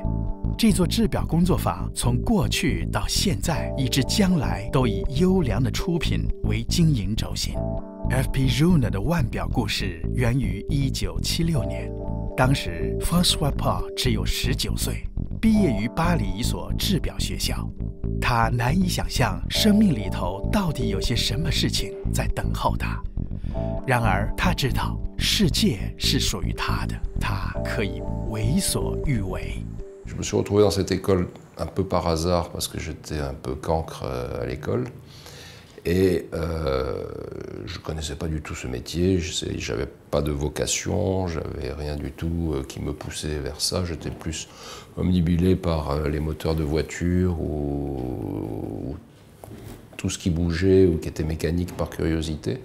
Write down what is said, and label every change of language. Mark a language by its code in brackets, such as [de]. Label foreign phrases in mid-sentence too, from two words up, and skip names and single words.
[zh] 这座制表工作坊从过去到现在以至将来都以优良的出品为经营轴心。FP Rune 的腕表故事源于1976年，当时 François Paul 只有19岁，毕业于巴黎一所制表学校。他难以想象生命里头到底有些什么事情在等候他。然而他知道世界是属于他的，他可以为所欲为。 [fr] Je me suis retrouvé dans cette école un peu par hasard parce que j'étais un peu cancre à l'école. Et je ne connaissais pas du tout ce métier, je n'avais pas de vocation, je n'avais rien du tout qui me poussait vers ça. J'étais plus omnibulé par les moteurs de voiture ou tout ce qui bougeait ou qui était mécanique par curiosité.